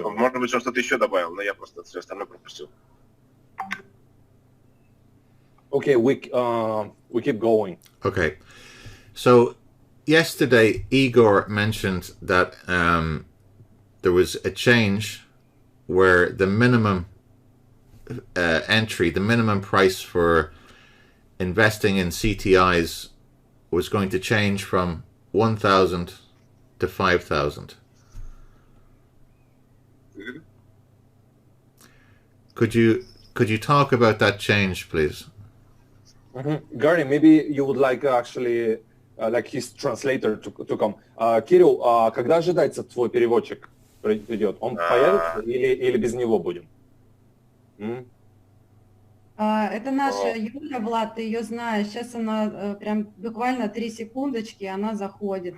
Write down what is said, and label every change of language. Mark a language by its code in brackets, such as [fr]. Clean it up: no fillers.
[ru] Может быть, он что-то еще добавил, но я просто все остальное пропустил. [en] Okay, we keep going. Okay, so yesterday Igor mentioned that there was a change where the minimum entry, the minimum price for investing in CTIs was going to change from 1,000 to 5,000. Could you talk about that change, please? Gary, maybe you would like actually like his translator to come. [ru] Кирилл, когда ожидается твой переводчик придет? Он появится или без него будем? Это наша Юля, Влад, ты ее знаешь. Сейчас она прям буквально 3 секундочки, она заходит.